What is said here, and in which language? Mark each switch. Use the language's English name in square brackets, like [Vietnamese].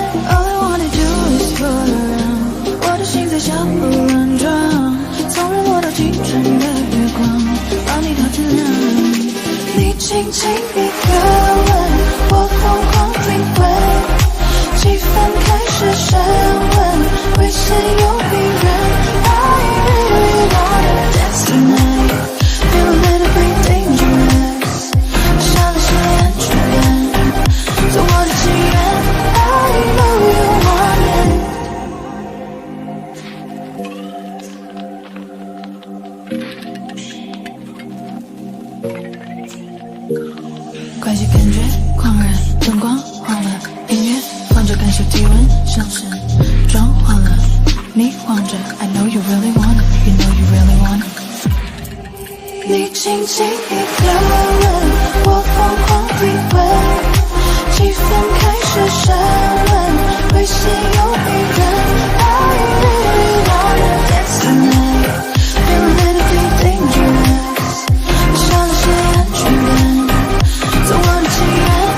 [English] All I wanna do is float around， [Chinese] 我的心在小鹿乱撞，从日落到清晨的月光，抱你到天亮。你轻轻一个吻，我疯狂体会，气氛开始升温，危险又逼人。 [English] I really wanna dance tonight, feel a little bit dangerous， [Chinese] 少了些安全感，做我的情人。 [English] I know you want it。 [Chinese] 快些感觉狂热，灯光晃了，音乐放着，感受体温上升，妆化了，你晃着 [English] I know you really want it, [Chinese] you know you really want it。你轻轻一个吻，我疯狂体会，气氛开始升温，危险又逼人。 [English] I really wanna dance tonight, feel a little bit dangerous， [Chinese] 少了些安全感，做我的情人。